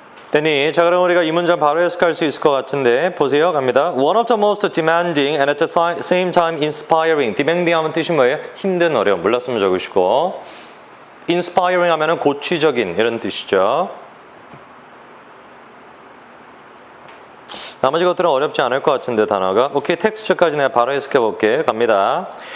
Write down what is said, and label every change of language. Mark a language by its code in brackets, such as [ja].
[ko] 됐니? 자, 그럼 우리가 이 문장 바로 해석할 수 있을 것 같은데 보세요. 갑니다. [en] One of the most demanding and at the same time inspiring. [ko] demanding 하면 뜻이 뭐예요? 힘든, 어려움. 몰랐으면 적으시고, inspiring 하면은 고취적인, 이런 뜻이죠. 나머지 것들은 어렵지 않을 것 같은데 단어가. 오케이, 텍스트까지 내가 바로 해석해 볼게. 갑니다.